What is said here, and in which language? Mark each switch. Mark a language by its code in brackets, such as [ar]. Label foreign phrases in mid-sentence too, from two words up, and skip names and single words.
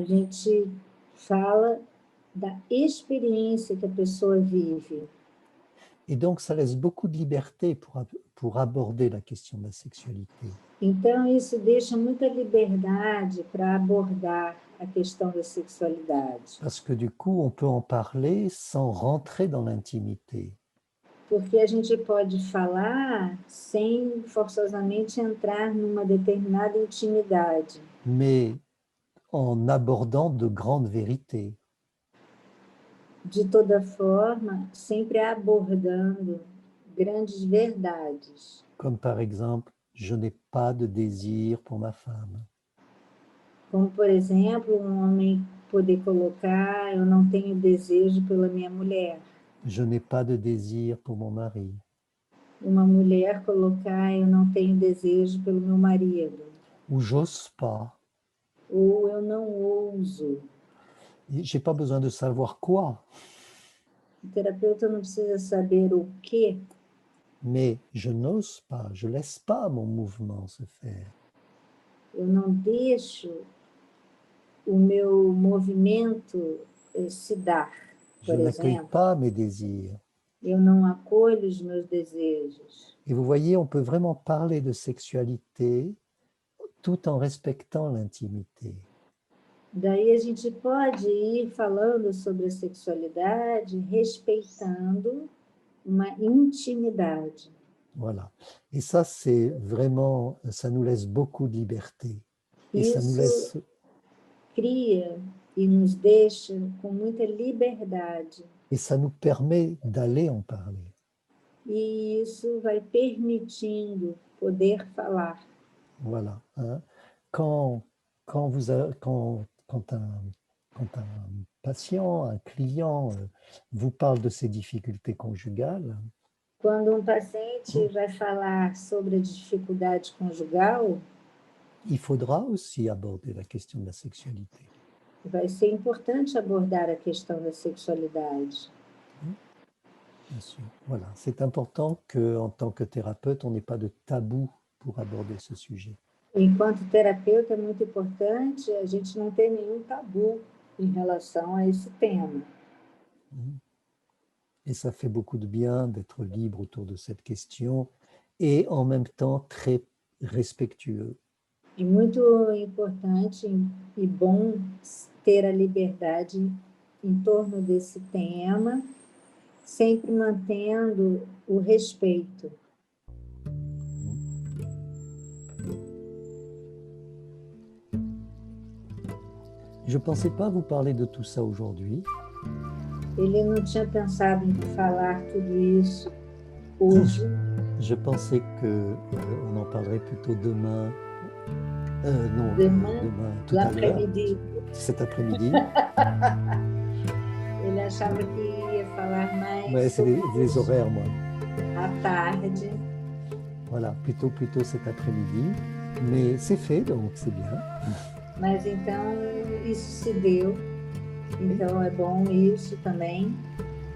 [pt] A gente fala da experiência que a pessoa vive. [fr] Et donc, ça laisse beaucoup de liberté pour aborder la question de la sexualité. [pt] Então, isso deixa muita liberdade para abordar a questão da sexualidade. [fr] Parce que du coup, on peut en parler sans rentrer dans l'intimité. [pt] Porque a gente pode falar sem forçosamente entrar numa determinada intimidade, [fr] Mais en abordant de grandes vérités. [pt] de toda forma, sempre abordando grandes verdades. [fr] Comme par exemple, je n'ai pas de désir pour ma femme. [pt] Como, por exemplo, um homem poder colocar: eu não tenho desejo pela minha mulher. [fr] Je n'ai pas de désir pour mon mari. [pt] Uma mulher colocar: eu não tenho desejo pelo meu marido. [fr] Ou j'ose pas. [pt] Ou eu não ouso. [fr] J'ai pas besoin de savoir quoi, [pt] O terapeuta não precisa saber o que, [fr] mais je n'ose pas, je laisse pas mon mouvement se faire. [pt] eu não deixo o meu movimento se dar, [fr] Je [pt] por [fr] n'accueille [pt] exemplo. [fr] pas mes désirs. [pt] Eu não acolho os meus desejos. [fr] Et vous voyez, on peut vraiment parler de sexualité tout en respectant l'intimité. [pt] Daí a gente pode ir falando sobre a sexualidade, respeitando uma intimidade. [fr] Voilà. Et ça, c'est vraiment, ça nous laisse beaucoup de liberté. Et ça nous [pt] Isso [fr] laisse, [pt] cria e nos deixa com muita liberdade. [fr] et ça nous permet d'aller en parler. [pt] E isso vai permitindo poder falar. [fr] Voilà, hein. Quand un patient, un client vous parle de ses difficultés conjugales, [pt] Quando paciente vai falar sobre a dificuldade conjugal, [fr] il faudra aussi aborder la question de la sexualité. [pt] vai ser importante abordar a questão da sexualidade. [fr] Bien sûr. Voilà, c'est important qu'en tant que thérapeute, on n'ait pas de tabou pour aborder ce sujet. [pt] Enquanto terapeuta, é muito importante a gente não ter nenhum tabu em relação a esse tema. [fr] Et ça fait beaucoup de bien d'être libre autour de cette question et en même temps très respectueux. [pt] É muito importante e bom ter a liberdade em torno desse tema, sempre mantendo o respeito. [fr] Je ne pensais pas vous parler de tout ça aujourd'hui. [pt] Ele não tinha pensado em falar tudo isso hoje. [fr] Je pensais qu'on en parlerait plutôt demain. Non, Demain, tout à l'heure, l'après-midi. cet après-midi. [pt] Ele achava que ia falar mais [fr] Ouais, c'est [pt] sobre [fr] les [pt] isso [fr] horaires, moi. [pt] à tarde. [fr] Voilà, plutôt cet après-midi. Mais c'est fait, donc c'est bien. [pt] Mas então isso se deu. Então é bom isso também.